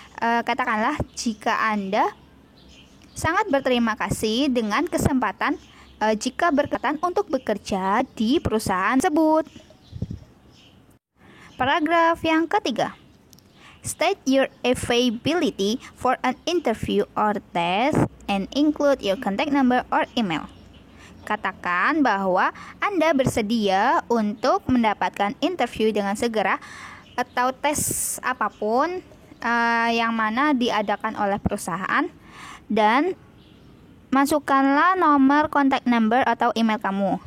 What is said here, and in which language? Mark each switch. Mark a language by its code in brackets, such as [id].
[id] Katakanlah jika Anda sangat berterima kasih dengan kesempatan jika berkaitan untuk bekerja di perusahaan tersebut. Paragraf yang ketiga. [en] State your availability for an interview or test and include your contact number or email. [id] Katakan bahwa Anda bersedia untuk mendapatkan interview dengan segera atau tes apapun yang mana diadakan oleh perusahaan, dan masukkanlah nomor kontak number atau email kamu.